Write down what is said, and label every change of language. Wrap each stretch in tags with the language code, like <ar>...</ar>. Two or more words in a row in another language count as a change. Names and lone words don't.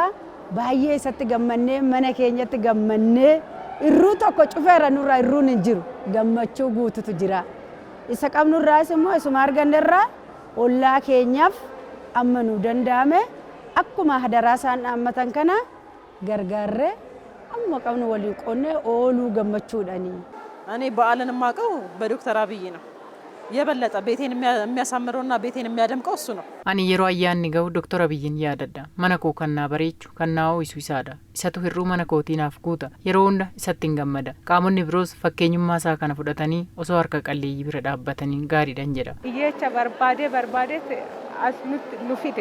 <om>Baay'ee isatti gammannee mana keenyatti gammannee irruu tokko cufeera nurraa irruun hin jiru. Gammachuu guututu jira. Isa qabnurraas immoo isuma argannerraa ollaa keenyaaf amma nu danda'ame akkuma hadaraa isaan dhaammatan kana gargaarree amma qabnu walii qoonnee ooluu gammachuudhaani.</om> <am>እኔ በዓልን የማውቀው በዶክተር አብይ ነው። የበለጠ ቤቴን የሚያሳምረውና ቤቴን የሚያደምቀው እሱ ነው።</am> <om>Ani yeroo ayyaanni ga'u Dr. Abiyyin yaadadha. Mana koo kan naa bareechu kan naa ho'isu isaadha. Isatu hirruu mana kootiinaaf guuta. Yeroo hunda isatti hin gammada. Qaamonni biroos fakkeenyummaa isaa kana fudhatanii osoo harka qalleeyyii bira dhaabbatanii gaariidhaan jedha. Iyyeecha barbaadee as nu fide.</om>